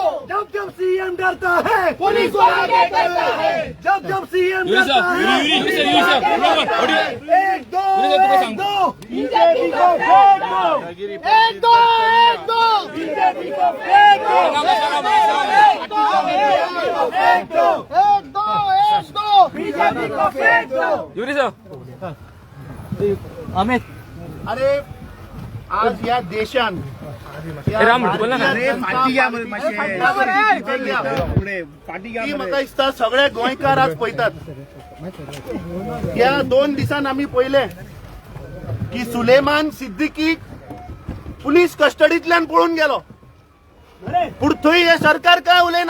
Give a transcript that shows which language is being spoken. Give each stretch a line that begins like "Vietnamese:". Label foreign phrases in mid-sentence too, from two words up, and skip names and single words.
Hindi: जब जब सीएम डरता है, पुलिस को आगे करता है, जब जब सीएम डरता है, एक दो, बीजेपी को फेंक दो, एक दो, बीजेपी को फेंक दो, एक दो, बीजेपी को फेंक दो। अमित
Konkani: अरे आज या देशान ती म्हाका दिसता सगळे गोंयकार आज पळयतात. या 2 दिसान आमी पळयले की सुलेमान सिद्दीकी
English: police custody
Konkani: पळून गेलो, पूण थंय हे सरकार काय उलयना.